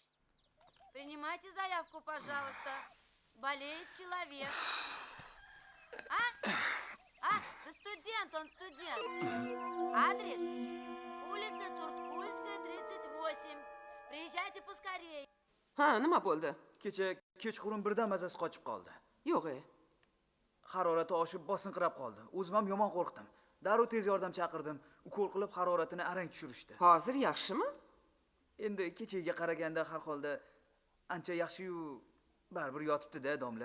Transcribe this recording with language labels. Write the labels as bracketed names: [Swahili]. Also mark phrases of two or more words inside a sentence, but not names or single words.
[Russian] Принимайте заявку, пожалуйста. Болеет человек. Да студент, он студент. Адрес? Улица Турткульская, 38. Приезжайте поскорее. [Uzbek] Ha, nima bo'ldi? Kecha kechqurun birdan mazasi qochib qoldi. Yo'q. Harorati oshib bosinqirab qoldi. O'zim ham yomon qo'rqdim. Darrov tez yordam chaqirdim. Ukol qilib haroratini arang tushirishdi. Hozir yaxshimi? Endi kechaga qaraganda har holda ancha yaxshi-yu, baribir yotibdi-da, domla.